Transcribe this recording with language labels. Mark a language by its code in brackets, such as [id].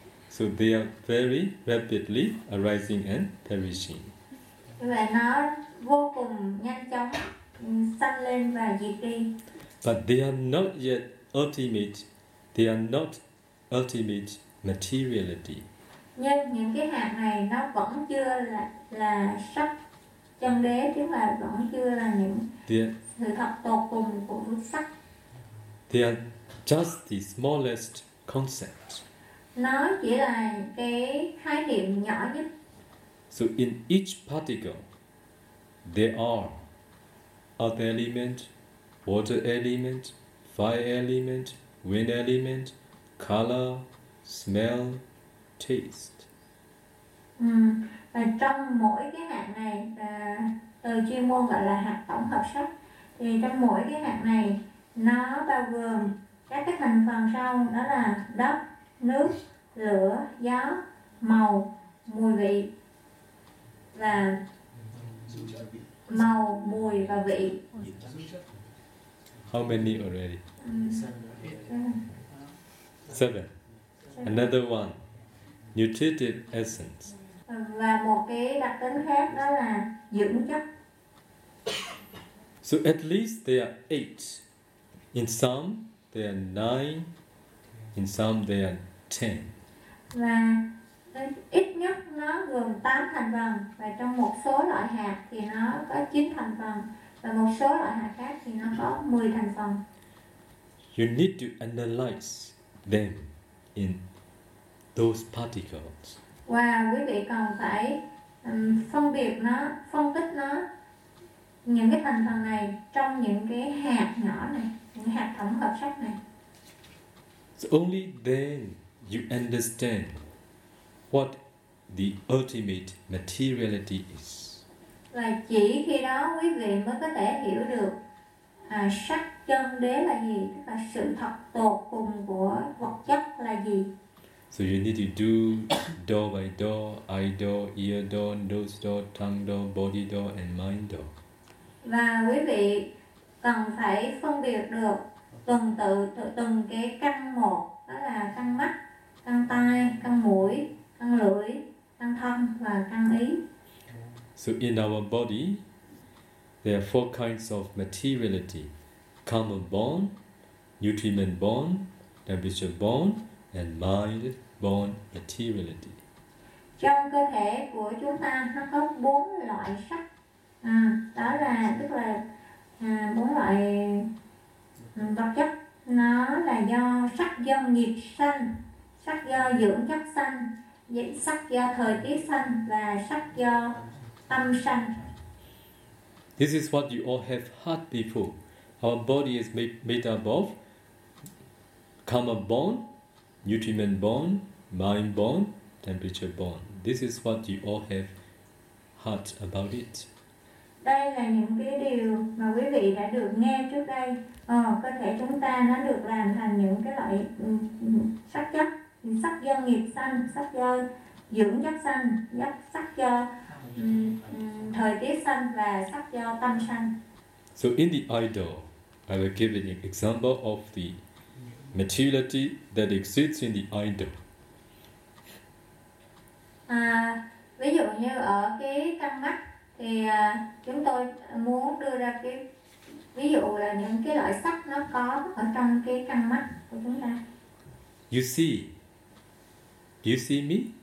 [en] So they are very rapidly arising and perishing. [vi] Và nó vô cùng nhanh chóng sanh lên và diệt đi. [en] But they are not yet ultimate. They are not ultimate materiality. [vi] Nhưng những cái hạt này nó vẫn chưa là sắc chân đế, chứ mà vẫn chưa là những sự thật tột cùng của sắc. [en] They are just the smallest concept. [vi] Nó chỉ là cái khái niệm nhỏ nhất. [en] So in each particle, there are earth element, water element, fire element, wind element, color, smell, taste. [vi] Và trong mỗi cái hạt này, từ chuyên môn gọi là hạt tổng hợp sắc, thì trong mỗi cái hạt này nó bao gồm các cái thành phần sau, đó là đất, nước, lửa, gió, màu, mùi vị và màu, mùi và vị. [en] How many already? Seven. Another one. Nutritive essence. [vi] Và một cái đặc tính khác đó là dưỡng chất. [en] So at least there are eight. In some there are nine. In some there are ten. [vi] Và ít nhất nó gồm 8 thành phần. Và trong một số loại hạt thì nó có 9 thành phần. Và một số loại hạt khác thì nó có 10 thành phần. [en] You need to analyze them in those particles. [vi] Wow, quý vị cần phải phân biệt nó, phân tích nó những cái thành phần này trong những cái hạt nhỏ này, những hạt tổng hợp sắc này. [en] So only then you understand what the ultimate materiality is. [vi] Và chỉ khi đó quý vị mới có thể hiểu được sắc chân đế là gì, tức là sự thật tột cùng của vật chất là gì. [en] So you need to do door by door, eye door, ear door, nose door, tongue door, body door, and mind door. [vi] Và quý vị cần phải phân biệt được từng tự từng cái căn một, đó là căn mắt, căn tai, căn mũi, căn lưỡi, căn thân và căn ý. [en] So in our body, there are four kinds of materiality: karma bond, nutriment bond, temperature bond, and mind bond materiality. [vi] Trong cơ thể của chúng ta nó có bốn loại sắc, đó là tức là bốn loại vật chất, nó là do sắc do nghiệp sanh, sắc do dưỡng chất sanh, sắc do thời tiết sanh và sắc do tâm sanh. [en] This is what you all have heard before. Our body is made up of karma bond, nutriment bond, mind bond, temperature bond. This is what you all have heard about it. [vi] Đây là những cái điều mà quý vị đã được nghe trước đây. Cơ thể chúng ta nó được làm thành những cái loại sắc chất, sắc do nghiệp sanh, sắc do dưỡng chất sanh, sắc do thời tiết sanh và sắc do tâm sanh. [en] So in the idol, I will give an example of the materiality that exists in the idol. [vi] Ví dụ như ở cái căn mắt thì chúng tôi muốn đưa ra cái ví dụ là những cái loại sắc nó có ở trong cái căn mắt của chúng ta. [en] You see? Do you see me?